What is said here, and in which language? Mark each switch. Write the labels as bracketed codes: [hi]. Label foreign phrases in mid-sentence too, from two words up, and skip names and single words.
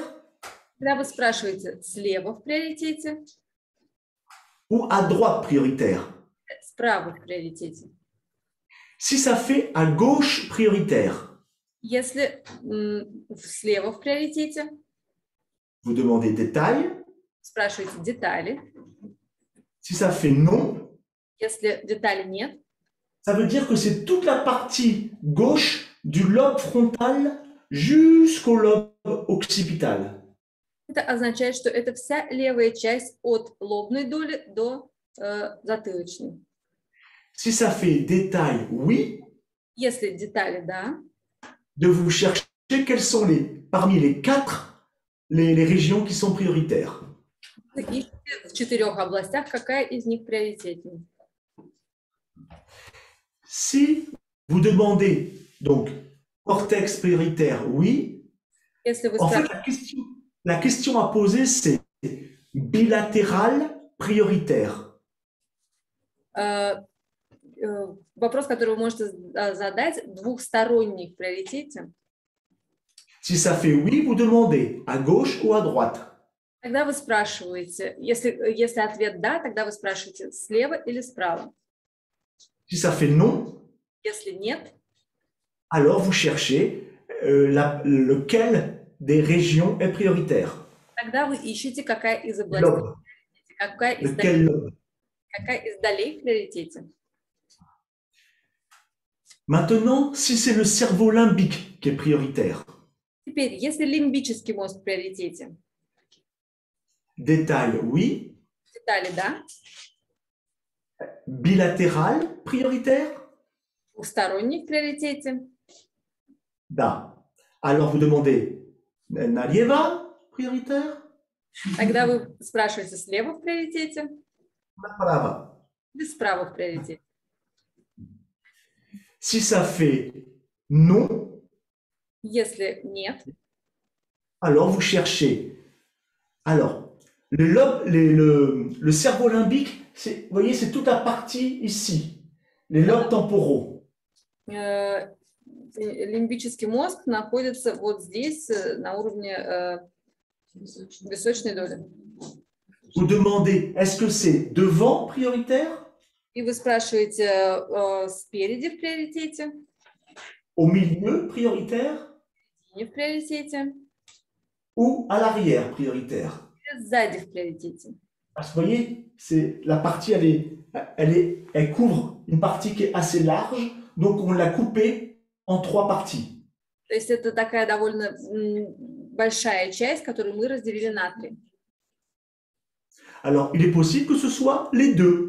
[ru] когда вы спрашиваете слева в приоритете, [fr] ou à droite prioritaire? [ru] справа в приоритете. [fr] Si ça fait à gauche prioritaire, [ru] Если слева в приоритете, [fr] vous demandez détail. [ru] спрашиваете детали. [fr] Si ça fait non, [ru] Если деталей нет, [fr] ça veut dire que c'est toute la partie gauche du lobe frontal jusqu'au lobe occipital. [ru] это означает, что это вся левая часть от лобной доли до затылочной. [fr] Si ça fait détail oui, [ru] Если детали, да, [fr] de vous chercher quelles sont parmi les quatre les régions qui sont prioritaires. [ru] вы ищете в 4 областях, какая из них приоритетнее. [fr] Si vous demandez donc cortex prioritaire oui, [ru] Если вы [fr] en fait [ru] спрашиваете, [fr] la question à poser c'est bilatéral prioritaire. [ru] вопрос, который вы можете задать, двухсторонний в приоритете, [fr] Si ça fait oui, vous demandez à gauche ou à droite. [ru] тогда вы спрашиваете, если ответ «да», тогда вы спрашиваете слева или справа. [fr] Si ça fait non, [ru] Если нет, [fr] alors vous cherchez lequel des régions est prioritaire. [ru] тогда вы ищете, какая из областей, [fr] Lobe. [ru] какая из [fr] Lequel lobe. [ru] долей в приоритете. [fr] Maintenant, si c'est le cerveau limbique qui est prioritaire, [ru] Теперь, если лимбический мозг в приоритете, [fr] détail oui, [ru] детали «да», [fr] bilatéral prioritaire, [ru] двухсторонний в приоритете, da. [fr] Alors vous demandez Nalieva prioritaire, [ru] тогда вы спрашиваете слева в приоритете Naprava. или справа в приоритете. [fr] Si ça fait non, [ru] Если нет, [fr] alors vous cherchez. Alors, le cerveau limbique, vous voyez, c'est toute la partie ici, les lobes temporaux. [ru] лимбический мозг находится вот здесь, на уровне височной доли. [fr] Vous demandez, est-ce que c'est devant prioritaire, [ru] И вы спрашиваете спереди в приоритете, [fr] au milieu prioritaire [ru] не в приоритете, [fr] ou à l'arrière prioritaire? [ru] или сзади в приоритете. [fr] Parce que vous voyez, la partie, elle couvre une partie qui est assez large, donc on l'a coupée en 3 parties. [ru] То есть это такая довольно большая часть, которую мы разделили на 3. [fr] Alors, il est possible que ce soit les deux,